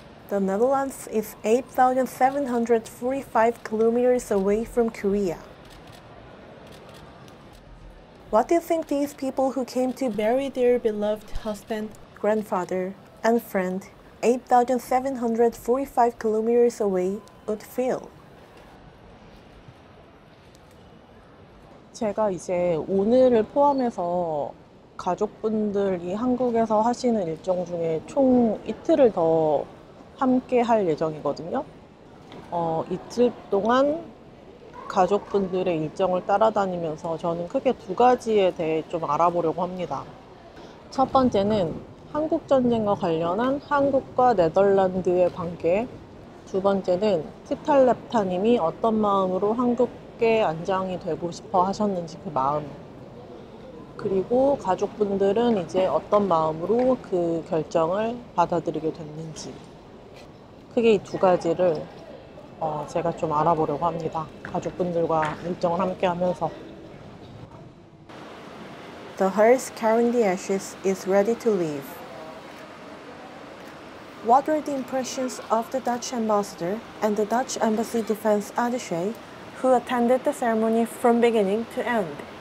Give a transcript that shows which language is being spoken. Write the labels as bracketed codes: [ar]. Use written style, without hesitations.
[en] The Netherlands is 8,745 kilometers away from Korea. What do you think these people who came to bury their beloved husband, grandfather, and friend 8,745 kilometers away would feel? [ko] 제가 이제 오늘을 포함해서 가족분들이 한국에서 하시는 일정 중에 총 이틀을 더 함께 할 예정이거든요. 이틀 동안 가족분들의 일정을 따라다니면서 저는 크게 두 가지에 대해 좀 알아보려고 합니다. 첫 번째는 한국전쟁과 관련한 한국과 네덜란드의 관계, 두 번째는 티탈렙타님이 어떤 마음으로 한국에 안장이 되고 싶어 하셨는지 그 마음, 그리고 가족분들은 이제 어떤 마음으로 그 결정을 받아들이게 됐는지, 크게 이 두 가지를 제가 좀 알아보려고 합니다. 가족분들과 일정을 함께 하면서. [en] The hearse carrying the ashes is ready to leave. What were the impressions of the Dutch ambassador and the Dutch embassy defense attaché who attended the ceremony from beginning to end?